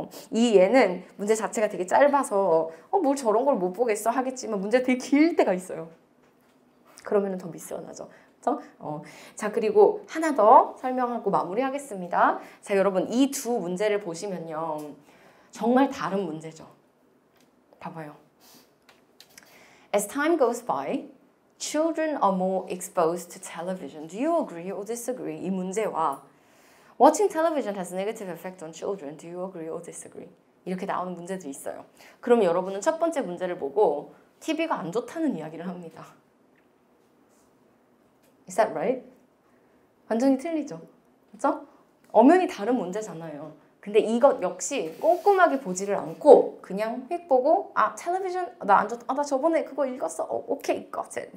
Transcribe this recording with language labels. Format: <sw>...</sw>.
<ko>이 얘는 문제 자체가 되게 짧아서 뭘 저런 걸 못 보겠어 하겠지만 문제가 되게 길 때가 있어요. 그러면은 더 미스가 죠 자, 그리고 하나 더 설명하고 마무리하겠습니다. 자, 여러분 이 두 문제를 보시면요, 정말 다른 문제죠. 봐봐요.</ko> <en>As time goes by, children are more exposed to television. Do you agree or disagree?</en> <ko>이 문제와</ko> <en>Watching television has a negative effect on children. Do you agree or disagree?</en> <ko>이렇게 나오는 문제들이 있어요. 그럼 여러분은 첫 번째 문제를 보고 TV가 안 좋다는 이야기를 합니다.</ko> <en>Is that right?</en> <ko>완전히 틀리죠. 그렇죠? 엄연히 다른 문제잖아요. 근데 이것 역시 꼼꼼하게 보지를 않고 그냥 휙 보고 텔레비전 나 안 좋다. 나 저번에 그거 읽었어. 오케이,</ko> <en>got it.</en>